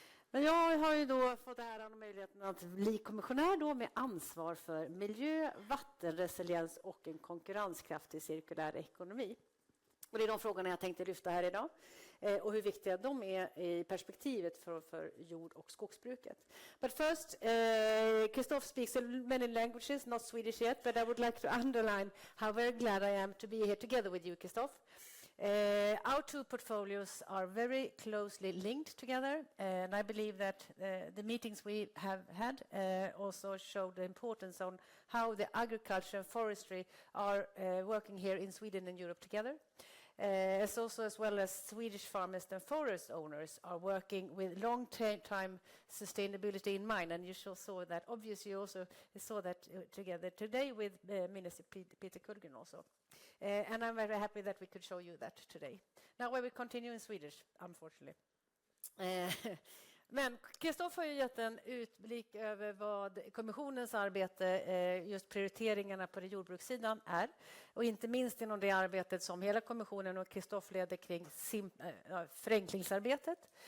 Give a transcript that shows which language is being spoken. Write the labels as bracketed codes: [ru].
[sv] Men jag har ju då fått äran och möjligheten att bli kommissionär då med ansvar för miljö, vattenresiliens och en konkurrenskraftig cirkulär ekonomi. Och det är de frågorna jag tänkte lyfta här idag, och hur viktiga de är i perspektivet för jord- och skogsbruket. [en] But first, Christophe speaks many languages, not Swedish yet, but I would like to underline how very glad I am to be here together with you, Christophe. Our two portfolios are very closely linked together, and I believe that the meetings we have had also show the importance on how the agriculture and forestry are working here in Sweden and Europe together. As well as Swedish farmers and forest owners are working with long-time sustainability in mind, and you saw that. Obviously, you also saw that together today with Minister Peter Kullgren also. And I'm very happy that we could show you that today. Now I will continue in Swedish, unfortunately. [sv] Men Christophe har ju gett en utblick över vad kommissionens arbete, just prioriteringarna på det jordbrukssidan är. Och inte minst inom det arbetet som hela kommissionen och Christophe leder kring förenklingsarbetet.